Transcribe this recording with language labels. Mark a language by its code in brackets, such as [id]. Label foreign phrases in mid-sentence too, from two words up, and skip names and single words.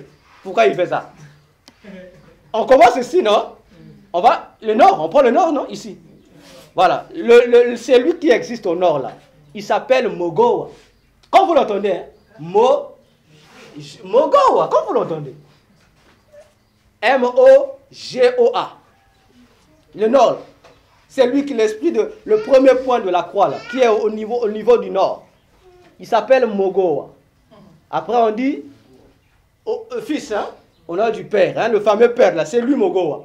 [fr] Pourquoi il fait ça? On commence ici, non? On va, le nord, on prend le nord, non? Ici. Voilà, c'est lui qui existe au nord là. Il s'appelle Mogoa. Quand vous l'entendez, hein? Mogoa, quand vous l'entendez. M-O-G-O-A. Le nord. C'est lui qui est l'esprit de le premier point de la croix là, qui est au niveau du nord. Il s'appelle Mogoa. Après on dit fils, hein, au nom du Père, hein, le fameux Père là, c'est lui Mogoa.